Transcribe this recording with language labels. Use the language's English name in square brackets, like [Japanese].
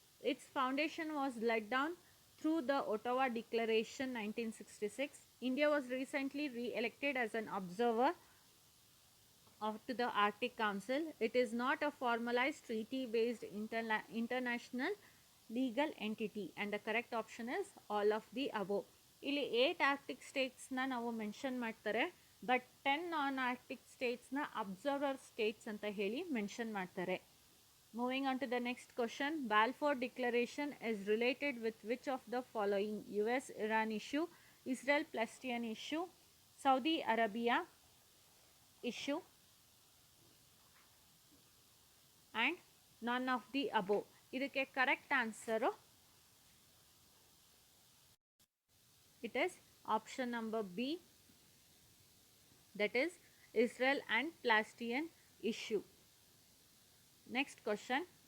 [English] Its foundation was laid down through the Ottawa Declaration 1966. India was recently re-elected as an observer to the Arctic Council. It is not a formalized treaty-based international legal entity, and the correct option is all of the above. [Kannada] ಇಲ್ಲಿ 8 Arctic ಸ್ಟೇಟ್ಸ್ನ ನಾವು mention ಮಾಡ್ತಾರೆ, but 10 non Arctic ಸ್ಟೇಟ್ಸ್ನ observer States ಅಂತ ಹೇಳಿ mention ಮಾಡ್ತಾರೆ. [English] Moving on to the next question. Balfour declaration is related with which of the following? US Iran issue, Israel Palestine issue, Saudi Arabia issue, and none of the above. [Kannada] ಇದಕ್ಕೆ correct answer [English] it is option number B, that is Israel and Palestine issue. Next question.